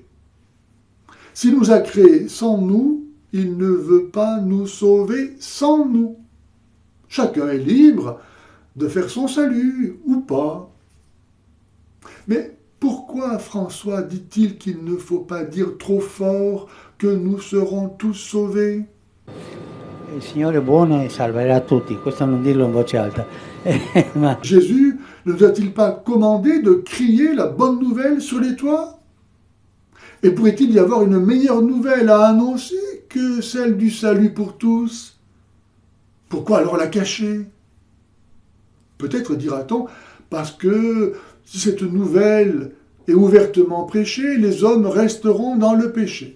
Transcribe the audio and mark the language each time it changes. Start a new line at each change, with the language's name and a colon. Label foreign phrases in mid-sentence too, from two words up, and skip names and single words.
French: S'il nous a créés sans nous, il ne veut pas nous sauver sans nous. Chacun est libre de faire son salut ou pas. Mais pourquoi François dit-il qu'il ne faut pas dire trop fort que nous serons tous sauvés?
Italian: Il Signore è buono e salverà tutti, questo non dirlo in voce alta. Ma
French: Jésus ne nous a-t-il pas commandé de crier la bonne nouvelle sur les toits? Et pourrait-il y avoir une meilleure nouvelle à annoncer que celle du salut pour tous? Pourquoi alors la cacher? Peut-être dira-t-on parce que si cette nouvelle est ouvertement prêchée, les hommes resteront dans le péché.